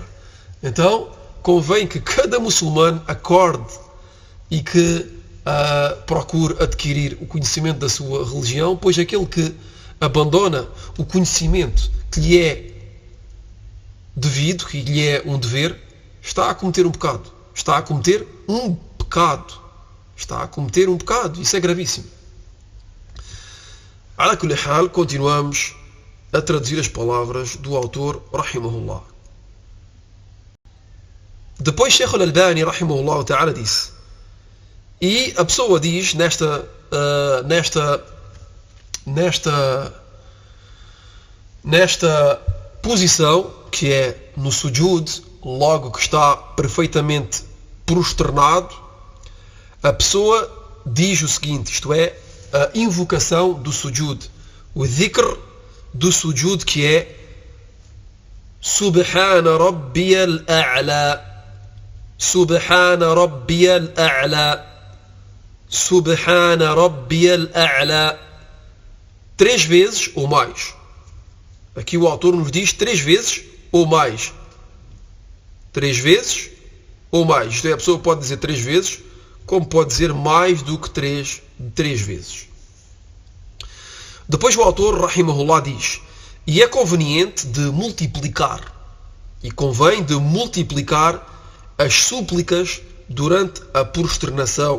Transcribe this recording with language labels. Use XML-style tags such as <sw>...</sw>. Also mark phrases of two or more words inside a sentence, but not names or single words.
<pt>Então convém que cada muçulmano acorde e que procure adquirir o conhecimento da sua religião, pois aquele que abandona o conhecimento que lhe é devido, que lhe é um dever, está a cometer um pecado. Está a cometer um pecado. Está a cometer um pecado. Isso é gravíssimo.</pt> <ar>على كل حال,</ar> <pt>continuamos a traduzir as palavras do autor, rahimahullah. Depois Sheikh al-Albani,</pt> <ar>رحمه الله تعالى,</ar> <pt>disse, e a pessoa diz nesta posição, que é no sujud, logo que está perfeitamente prosternado, a pessoa diz o seguinte, isto é, a invocação do sujud, o dhikr do sujud, que é</pt> <ar>سبحان ربي الأعلى سبحان ربي الأعلى سبحان ربي الأعلى,</ar> <pt>3 vezes ou mais. Aqui o autor nos diz 3 vezes ou mais. 3 vezes ou mais. Isto é, a pessoa pode dizer 3 vezes, como pode dizer mais do que 3 vezes. Depois o autor, rahimahullah, diz, e é conveniente de multiplicar, e convém de multiplicar as súplicas durante a prosternação.</pt>